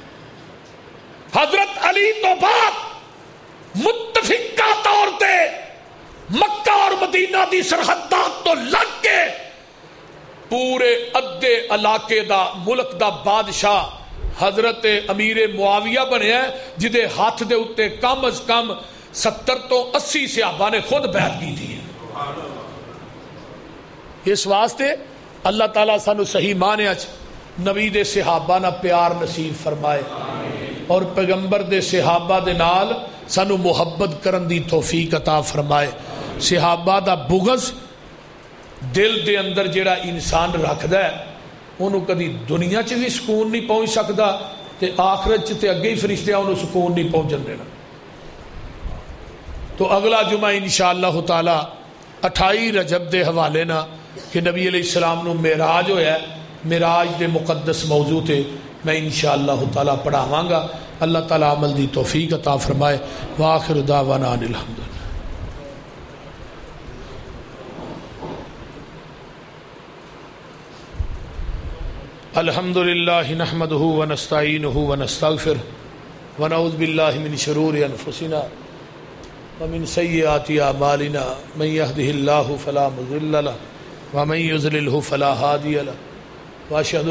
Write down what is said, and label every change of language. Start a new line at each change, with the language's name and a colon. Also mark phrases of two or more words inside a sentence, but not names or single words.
Punjabi: حضرت علی تو بعد متفقہ طور تے مکہ اور مدینہ دی سرحدات تو لگ کے پورے ادھے علاقے دا ملک دا بادشاہ حضرت امیر معاویہ بنے ہیں، جدے ہاتھ دے اتے کم از کم 70 تو 80 صحابہ نے خود بیعت کی تھی۔ اس واسطے اللہ تعالیٰ سانو صحیح معنی اچ نبی دے صحابہ نہ پیار نصیب فرمائے اور پیغمبر دے صحابہ دے نال سانو محبت کرن دی توفیق عطا فرمائے۔ صحابہ دا بغض دل دے اندر جڑا انسان رکھدا ہے انہوں کدی دنیا چ بھی سکون نہیں پہنچ سکتا تے آخرت چ تے اگے ہی فرشتیاں انہوں سکون نہیں پہنچن دینا۔ تو اگلا جمعہ
Arabic: انشاءاللہ تعالی
Punjabi: 28 رجب دے حوالے نا کہ نبی علیہ السلام نو معراج ہویا ہے، معراج دے مقدس موضوع تے میں
Arabic: انشاءاللہ تعالی
Punjabi: پڑھاواں گا۔ اللہ تعالی عمل دی توفیق عطا فرمائے۔
Arabic: وآخر دعوانا ان الحمدللہ۔ الحمد للہ نحمده ونستعینه ونستغفره ونعوذ باللہ من شرور انفسنا ومن سیئات اعمالنا من يهده الله فلا مضل له ومن يضلل فلا هادي له واشهد